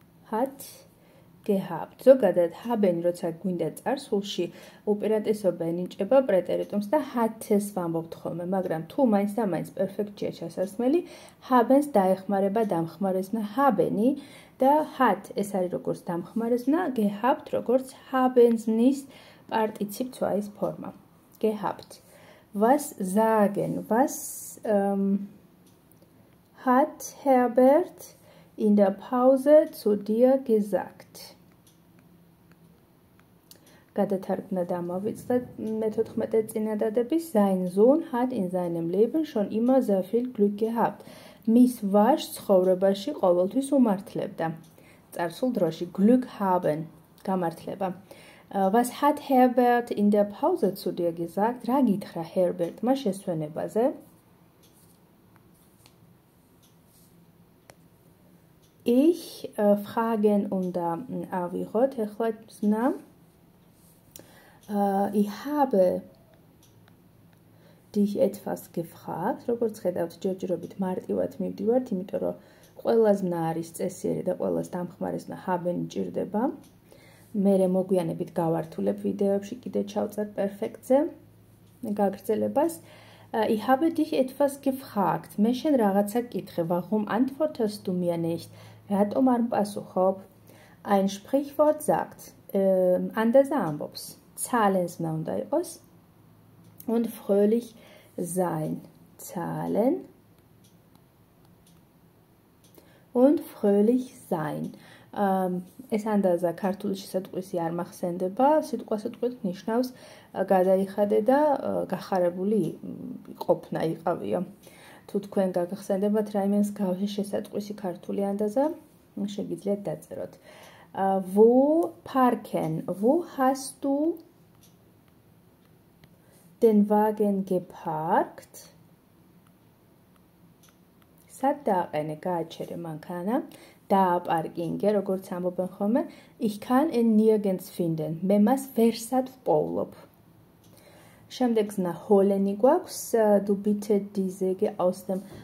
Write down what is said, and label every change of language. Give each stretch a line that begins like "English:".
German: Hat gehabt.
Georgian: ზოგადად haben როცა გვინდა წარსულში, უპირატესობა ენიჭება პრეტერიტუმს და hat-ს ვამბობთ ხოლმე, მაგრამ თუ მაინც და მაინც პერფექტია ჩასასმელი, haben-ს დაეხმარება დამხმარე ზმნა haben-ი და hat ეს არის როგორც დამხმარე ზმნა, gehabt როგორც haben ზმნის პარტიციპ-2-ის ფორმა.
German: Gehabt. Was sagen? Was hat Herbert in der Pause zu dir gesagt?
Georgian: გადათარგმნა და ამოვიწყდა მე-14 წინადადების.
German: Sein Sohn hat in seinem Leben schon immer sehr viel Glück gehabt.
Georgian: მის ვაჟს ცხოვრებაში ყოველთვის უმართლებდა. წარსულ დროში Glück haben, გამართლება.
German: Was hat Herbert in der Pause zu dir gesagt?
Georgian: რა გითხრა Herbertმა შესვენებაზე?
German: Ich fragen
Georgian: უნდა ავიღოთ ახლა ზნა.
German: Ich habe dich etwas gefragt.
Georgian: როგორც ხედავთ, ჯერჯერობით მარტივად მივდივართ, იმიტომ რომ ყველა ზნა არის წესიერი და ყველას დამხმარე ზნა haben ჭირდება. მერე მოგვიანებით გავართულებ ვიდეოებში, კიდე ჩავწერ პერფექტზე გაგრძელებას.
German: Ich habe dich etwas gefragt.
Georgian: მე შენ რაღაცა გკითხე.
German: Warum antwortest du mir nicht?
Georgian: რატომ არ მპასუხობ?
German: Ein Sprichwort sagt, anders ამბობს.
Georgian: Zahlen ზნა უნდა იყოს.
German: Und fröhlich sein. Zahlen und fröhlich sein.
Georgian: ეს ანდაზა ქართულში სიტყვისი არ მახსენდება, სიტყვასიტყვით ნიშნავს გადაიხადე და გახარებული ყოფნა იყავიო. თუ თქვენ გაგახსენდებათ რაიმე მსგავსი შესატყვისი ქართული ანდაზა, შეგიძლიათ დაწეროთ.
German: Wo parken? Wo hast du den Wagen geparkt?
Georgian: სად დააყენე, გააჩერე მანქანა? დააპარკინგე, როგორც ამბობენ ხოლმე,
German: ich kann ihn nirgends finden.
Georgian: მე მას ვერსად ვპოვლობ. შემდეგ ზნა ჰოლენი გვაქვს,
German: du bitte die Säge aus dem